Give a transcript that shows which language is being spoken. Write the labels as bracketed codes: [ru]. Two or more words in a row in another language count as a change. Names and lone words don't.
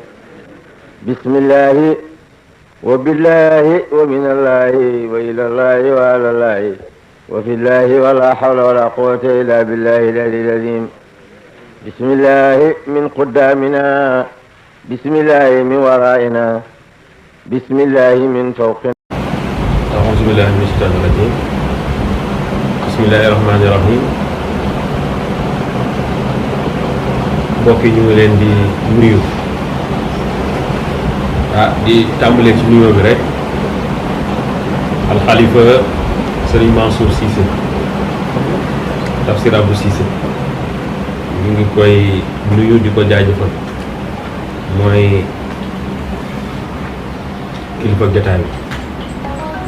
[ar] بسم الله وبالله ومن الله وإلى الله وعلى الله وفي الله ولا حول ولا قوة إلا بالله العلي العظيم. بسم الله من قدامنا، بسم الله من ورائنا، بسم الله من فوقنا. أعوذ بالله من الشيطان الرجيم. بسم الله الرحمن الرحيم. [wo] mbokk yi ñu ngi leen di nuyu di tàmbalee ci nuyoo bi rek alxalifa Serigne Mansour Cissé Tafsir Abdou Cissé ñu ngi koy nuyu di ko jaajëfal, mooy kilifa jotaay bi.